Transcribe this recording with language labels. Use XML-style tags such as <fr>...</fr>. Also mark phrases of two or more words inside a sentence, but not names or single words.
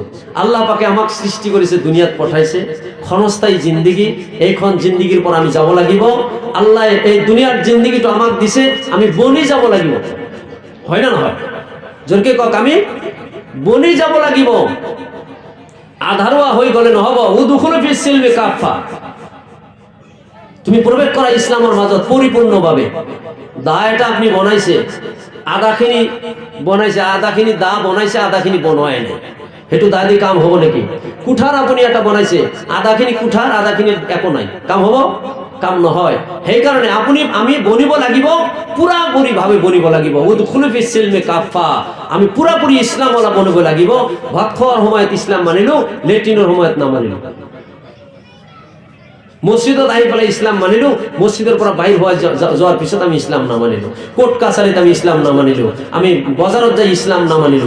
<as>আল্লাহ পাকে আমাক সৃষ্টি কৰিছে, দুনিয়াত পঠাইছে, ক্ষণস্থায়ী জিন্দিগি। এইখন জিন্দিগিৰ পৰা আমি যাব লাগিব। আল্লাহ এই দুনিয়াৰ জিন্দিগিটো আমাক দিছে, আমি বনি যাব লাগিব, হয় না নহয়? জোৰকে কওক, আমি বনি যাব লাগিব। আধাৰুৱা হৈ গলে নহব।</as> <ar>ادخلوا في السلم كافة,</ar> <as>তুমি প্ৰৱেশ কৰা ইছলামৰ মাজত পৰিপূৰ্ণভাৱে। দা এটা আপনি বনাইছে, আধাখিনি বনাইছে, আধাখিনি দা বনাইছে, আধাখিনি বনোৱাই নাই, সেইটো দা দি কাম হ'ব নেকি? কুঠাৰ আপুনি এটা বনাইছে, আধাখিনি কুঠাৰ, আধাখিনি একো নাই, কাম হ'ব? কাম নহয়। সেইকাৰণে আমি বনিব লাগিব, পুৰাপুৰি ভাৱে বনিব লাগিব।</as> <ar>ادخلوا في السلم كافة,</ar> <as>আমি পুৰাপুৰি ইছলামৱালা বনিব লাগিব। ভাত খোৱাৰ সময়ত ইছলাম মানিলো, লেট্ৰিনৰ সময়ত নামানিলো। মসজিদত আহি পেলাই ইছলাম মানিলো, মসজিদের পৰা বাহিৰ যোৱাৰ পিছত আমি ইছলাম নামানিলো। কোর্ট কাছাৰীত আমি ইছলাম নামানিলো, আমি বজাৰত যাই ইছলাম নামানিলো।</as>